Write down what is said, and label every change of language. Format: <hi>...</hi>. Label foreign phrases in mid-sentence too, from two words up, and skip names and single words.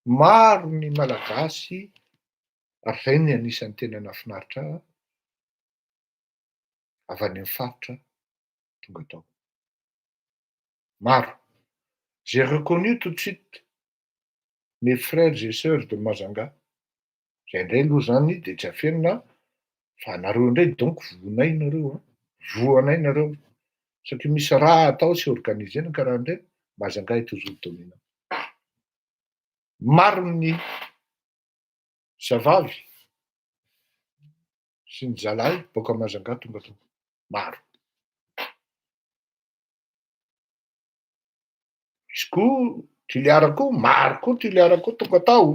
<mg>Maro ny malagasy Ary izay ny anisan'ny tena nahafinaritra ahy avy any amin'ny faritra tonga tao. Maro.</mg> <fr>J'ai reconnu tout de suite mes frères et sœurs de Majunga.</fr> <mg>Izay indray aloha zany de tsy afenina fa nareo indray donc vonay nareo, voanay nareo. Satria misy raha atao sy organizena karaha indray,</mg> <fr>Majunga est toujours dominant.</fr> <mg>Maro ny zavavy sy ny zalahy boaka Majunga tonga tao. Maro. Misy koa Toliara koa, maro koa Toliara koa tonga tao.</mg>